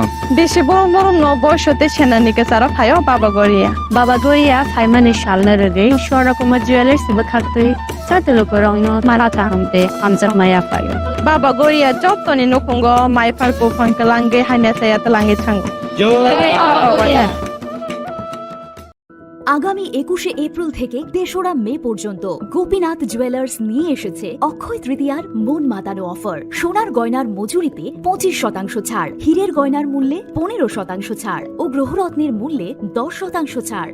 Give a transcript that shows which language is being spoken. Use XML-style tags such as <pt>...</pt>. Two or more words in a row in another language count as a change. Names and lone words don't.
<trp>बेसे बरम बरम न बयसते सेनानिके सारा फायो बाबा गोरिया फाइमानि शालना रगे शोरा कुमार ज्वेलर्स बखातै साते लुकुरगनो माराता हमते आमजा माया फायो बाबा गोरिया जतनि नकुंगो माइफार को फंकलांगे हाने साया तलांगे थांग</trp> <bn>আগামী 21শে এপ্রিল থেকে 3রা মে পর্যন্ত গোপীনাথ জুয়েলার্স নিয়ে এসেছে অক্ষয় তৃতীয়ার মন মাতানো অফার। সোনার গয়নার মজুরিতে 25% ছাড়, হীরের গয়নার মূল্যে 15% ছাড় ও গ্রহরত্নের মূল্যে 10% ছাড়।</bn>